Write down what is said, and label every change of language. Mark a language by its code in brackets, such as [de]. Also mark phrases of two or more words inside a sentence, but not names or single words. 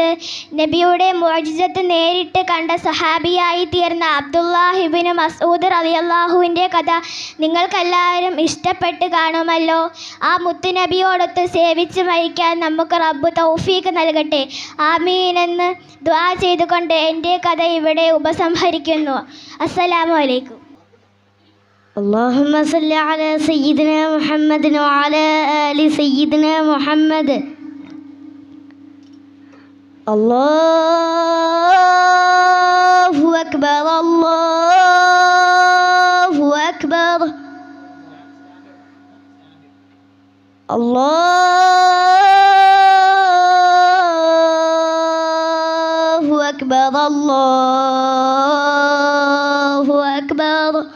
[ml] നബിയുടെ മുഅ്ജിസത്ത് നേരിട്ട് കണ്ട സഹാബിയായി തീർന്ന അബ്ദുല്ലാഹിബ്നു മസ്ഊദ് റളിയല്ലാഹുവിൻ്റെ കഥ നിങ്ങൾക്കെല്ലാവരും ഇഷ്ടപ്പെട്ടു കാണുമല്ലോ. ആ മുത്തുനബിയോടൊത്ത് സേവിച്ച് മരിക്കാൻ നമുക്ക് റബ്ബ് തൗഫീഖ് നൽകട്ടെ. ആമീൻ എന്ന് ദുആ ചെയ്തുകൊണ്ട് എൻ്റെ കഥ ഇവിടെ ഉപസംഹരിക്കുന്നു. [ar] السلام عليكم. اللهم صل على سيدنا محمد وعلى آل سيدنا محمد. الله أكبر الله أكبر الله أكبر الله أكبر.